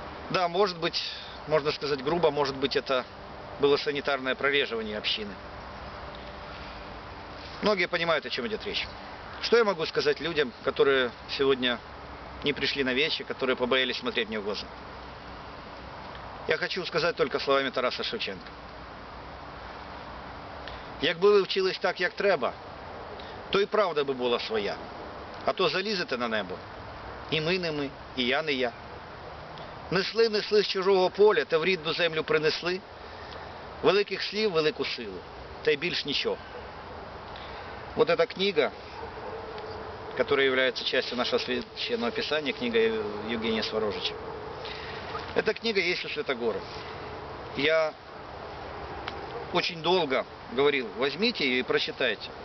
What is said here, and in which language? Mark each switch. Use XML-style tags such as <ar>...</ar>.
<ru>Да, может быть, можно сказать грубо, может быть, это было санитарное прореживание общины. Многие понимают, о чем идет речь. Что я могу сказать людям, которые сегодня не пришли на вечер, которые побоялись смотреть мне в глаза? Я хочу сказать только словами Тараса Шевченка.</ru> <uk>Якби ви вчились так, як треба, то і правда би була своя. А то залізете на небо. І ми не ми, і я не я. Несли з чужого поля, та в рідну землю принесли. Великих слів, велику силу. Та й більш нічого.</uk> <ru>Вот эта книга, которая является частью нашего священного писания, книга Евгения Сворожича. Эта книга есть у Святогора. Я очень долго говорил, возьмите ее и прочитайте.</ru>